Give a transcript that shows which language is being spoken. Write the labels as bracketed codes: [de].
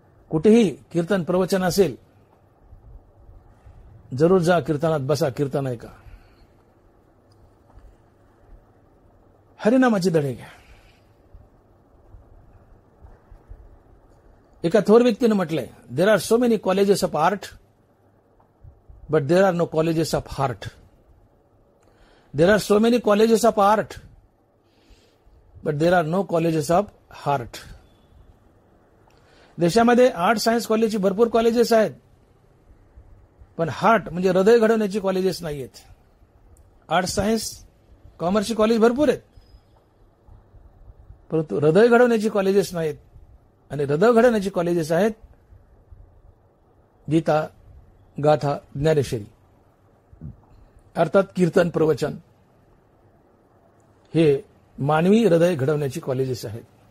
[mr] कुठेही कीर्तन प्रवचन असेल, जरूर जा, कीर्तनात बसा, कीर्तन ऐका, हरिनामाची धडे घ्या. एका थोर व्यक्तीने म्हटलंय, [en] There are so many colleges of art but there are no colleges of heart. There are so many colleges of art, but there are no colleges of heart. [mr] देशामध्ये आर्ट सायन्स कॉलेजची भरपूर कॉलेजेस आहेत, पण heart म्हणजे हृदय घडवण्याची colleges नाहीयेत. Art science कॉमर्सची कॉलेज भरपूर आहेत, परंतु हृदय घडवण्याची कॉलेजेस नाहीत. आणि हृदय घडवण्याची कॉलेजेस आहेत गीता, गाथा, ज्ञानेश्वरी, अर्थात कीर्तन, प्रवचन, हे मानवी हृदय घडवण्याची कॉलेजेस आहेत.